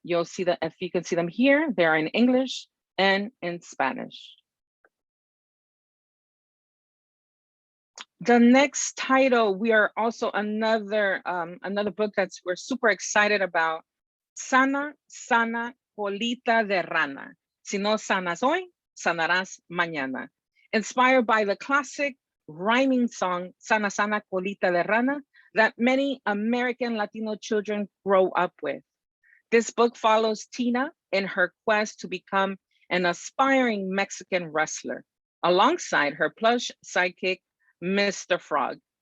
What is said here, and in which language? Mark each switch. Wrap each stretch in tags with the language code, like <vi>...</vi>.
<en>You'll see that if you can see them here, they're in English and in Spanish. The next title, we are also another book that's we're super excited about.</en> <es>Sana, sana, colita de rana. Si no sanas hoy, sanarás mañana.</es> <en>Inspired by the classic rhyming song,</en> <es>Sana, sana, colita de rana,</es> <en>that many American Latino children grow up with. This book follows Tina in her quest to become an aspiring Mexican wrestler, alongside her plush sidekick, Mr. Frog.</en>